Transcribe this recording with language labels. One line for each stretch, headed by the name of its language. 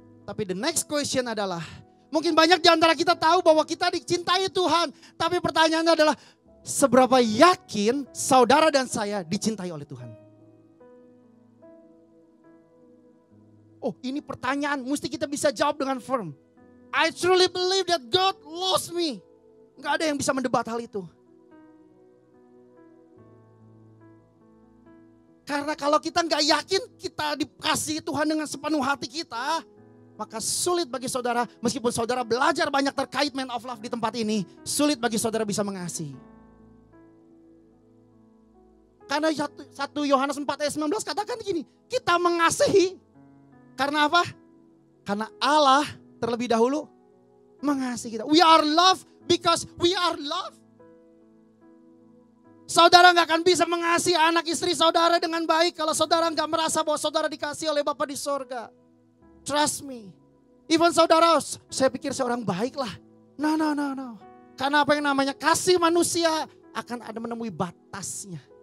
Indonesian: Tapi
English: the next question
Indonesian: adalah, mungkin banyak di antara kita tahu bahwa kita dicintai Tuhan. Tapi pertanyaannya adalah, seberapa yakin saudara dan saya dicintai oleh Tuhan? Oh, ini pertanyaan mesti kita bisa jawab dengan firm.
English: I truly believe that God loves me.
Indonesian: Gak ada yang bisa mendebat hal itu. Karena kalau kita gak yakin kita dikasihi Tuhan dengan sepenuh hati kita, maka sulit bagi saudara, meskipun saudara belajar banyak terkait
English: man of love
Indonesian: di tempat ini, sulit bagi saudara bisa mengasihi. Karena 1 Yohanes 4 ayat 19 katakan begini, kita mengasihi. Karena apa? Karena Allah terlebih dahulu mengasihi kita.
English: We are loved because we are loved.
Indonesian: Saudara gak akan bisa mengasihi anak istri saudara dengan baik kalau saudara gak merasa bahwa saudara dikasihi oleh Bapa di sorga.
English: Trust me.
Indonesian: Even saudara, saya pikir seorang baik lah. No. Karena apa yang namanya kasih manusia akan ada menemui batasnya.